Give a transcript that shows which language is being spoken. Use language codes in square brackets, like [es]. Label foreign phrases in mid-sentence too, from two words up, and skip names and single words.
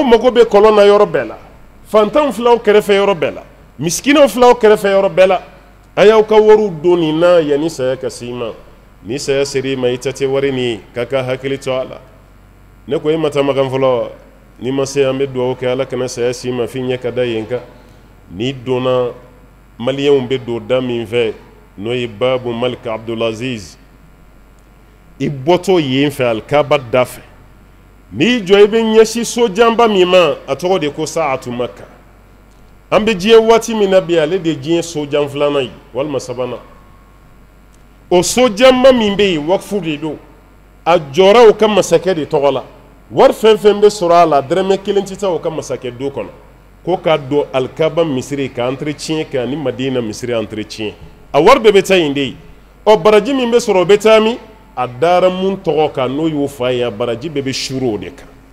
[bm] mago bɛ kɔlɔn na yɔrɔ bɛɛ la fantanw filɛ aw kɛrɛfɛ yɔrɔ bɛɛ la misikinaw filɛ aw kɛrɛfɛ yɔrɔ bɛɛ la a y'aw ka wariw don nin na yanni saya ka se i ma ni saya sera i ma i ta tɛ wari nin k'a ka hakili to a la ne ko e ma taa magan fɔlɔ ni ma se an bɛ dugawu kɛ ala kana saya si ma f'i ɲɛ ka da yen kan n'i donna maliyɛnw bɛ don da min fɛ n'o ye babu malik abdulaziz i bɔtɔ yen fɛ alikaba da fɛ n'i jɔ i bɛ ɲɛsin sojanba min ma a tɔgɔ de ko saatu maka an bɛ diɲɛ waati min na bi ale de ye diɲɛ sojan filanan ye walima sabanan o sojanba min bɛ yen wakifu de don a jɔra o ka masakɛ de tɔgɔ la wari fɛn fɛn bɛ sɔrɔ a la dɛrɛmɛ kelen tɛ taa o ka masakɛ do kɔnɔ ko k'a don alikaba misiri ka entretien kɛ ani madina misiri entretien a wari bɛɛ bɛ taa yen de ye baraji min bɛ sɔrɔ o bɛ taa min a dara mun tɔgɔ kan n'o y'o fa ye a baraji bɛɛ bɛ suru o de kan